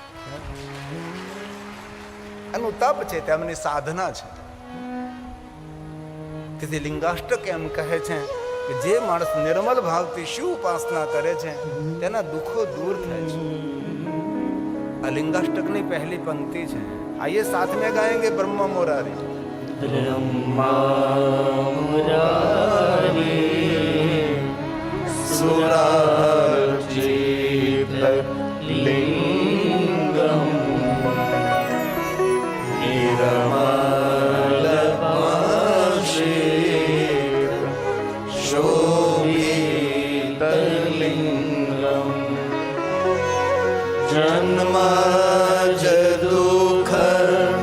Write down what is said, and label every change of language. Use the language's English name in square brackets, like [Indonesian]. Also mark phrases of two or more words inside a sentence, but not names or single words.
[Gujarati] એનું તપ છે, તેમની સાધના છે. તેથી લિંગાષ્ટક એમ કહે છે કે જે માણસ નિર્મલ ભાવથી શિવ ઉપાસના કરે છે તેના દુઃખો દૂર થાય છે. આ લિંગાષ્ટકની પહેલી પંક્તિ છે. [Hindi] आइए साथ में गाएंगे ब्रह्मा मुरारी. [Sanskrit] ब्रह्मा मुरारी सुरार्चित लिंगम निरमल पाशित शोभित लिंगम जन्म दुख